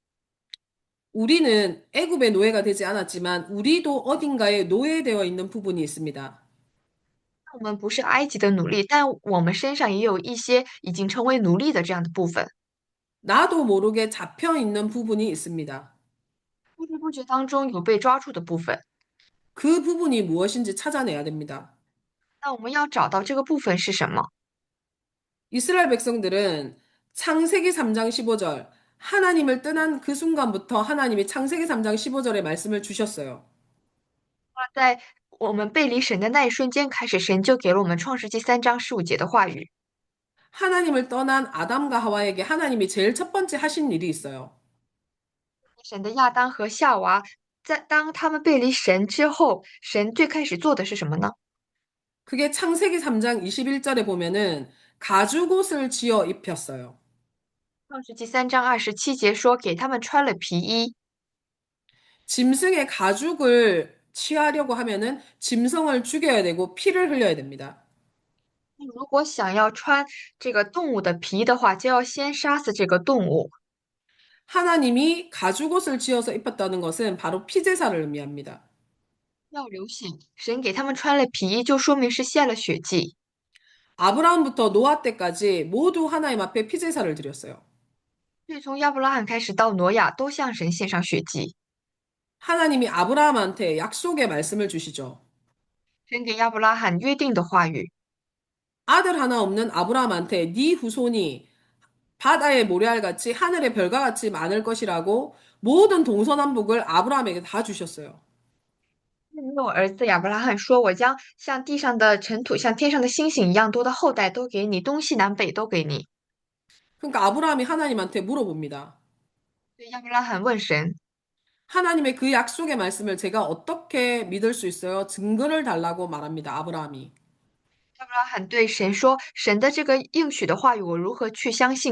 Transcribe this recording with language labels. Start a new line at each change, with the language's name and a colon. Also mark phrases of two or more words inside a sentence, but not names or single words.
Korean: 우리는 애굽의 노예가 되지 않았지만 우리도 어딘가에 노예되어 있는 부분이 있습니다.
Chinese: 我们不是埃及的奴隶，但我们身上也有一些已经成为奴隶的这样的部分，
Korean: 나도 모르게 잡혀 있는 부분이 있습니다.
Chinese: 不知不觉当中有被抓住的部分。
Korean: 그 부분이 무엇인지 찾아내야 됩니다.
Chinese: 那我们要找到这个部分是什么？
Korean: 이스라엘 백성들은 창세기 3장 15절 하나님을 떠난 그 순간부터 하나님이 창세기 3장 15절의 말씀을 주셨어요.
Chinese: 在我们背离神的那一瞬间开始，神就给了我们创世纪3章15节的话语。
Korean: 하나님을 떠난 아담과 하와에게 하나님이 제일 첫 번째 하신 일이 있어요.
Chinese: 神的亚当和夏娃，在当他们背离神之后，神最开始做的是什么呢？
Korean: 그게 창세기 3장 21절에 보면은 가죽옷을 지어 입혔어요.
Chinese: 创世纪3章27节说，给他们穿了皮衣。
Korean: 짐승의 가죽을 취하려고 하면은 짐승을 죽여야 되고 피를 흘려야 됩니다.
Chinese: 如果想要穿这个动物的皮的话，就要先杀死这个动物。
Korean: 하나님이 가죽옷을 지어서 입혔다는 것은 바로 피제사를 의미합니다.
Chinese: 要流血，神给他们穿了皮衣，就说明是献了血祭。
Korean: 아브라함부터 노아 때까지 모두 하나님 앞에 피제사를 드렸어요.
Chinese: 所以从亚伯拉罕开始到挪亚，都向神献上血祭。
Korean: 하나님이 아브라함한테 약속의 말씀을 주시죠.
Chinese: 神给亚伯拉罕约定的话语，
Korean: 아들 하나 없는 아브라함한테 네 후손이 바다의 모래알같이 하늘의 별과 같이 많을 것이라고 모든 동서남북을 아브라함에게 다 주셨어요.
Chinese: 没有儿子亚伯拉罕说：“我将像地上的尘土，像天上的星星一样多的后代都给你，东西南北都给你。”
Korean: 그러니까 아브라함이 하나님한테 물어봅니다.
Chinese: 所以亚伯拉罕问神，
Korean: 하나님의 그 약속의 말씀을 제가 어떻게 믿을 수 있어요? 증거를 달라고 말합니다. 아브라함이.
Chinese: 亚伯拉罕对神说：“神的这个应许的话语，我如何去相信？